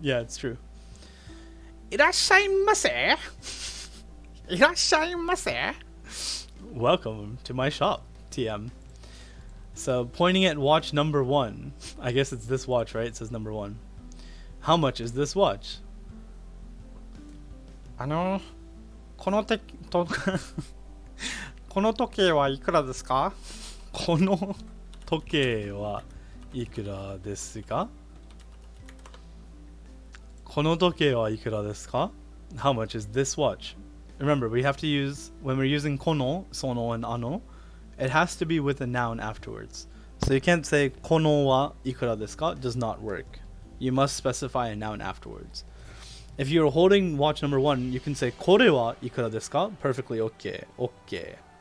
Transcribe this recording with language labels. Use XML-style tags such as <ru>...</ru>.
<en>Yeah, it's true.</en> <ja>いらっしゃいませ。いらっしゃいませ。</ja> <en>Welcome to my shop, TM. So pointing at watch number 1. I guess it's this watch, right? It says number 1. How much is this watch?</en> <ja>この時計はいくらですか? この時計はいくらですか? この時計はいくらですか?</ja> <en>How much is this watch? Remember, we have to use, when we're using kono, sono, and ano, it has to be with a noun afterwards. So you can't say</en> <ja>kono wa ikura desu ka?</ja> <en>It does not work. You must specify a noun afterwards. If you're holding watch number 1, you can say</en> <ja>kore wa ikura desu ka?</ja> <en>Perfectly okay. Okay.</en>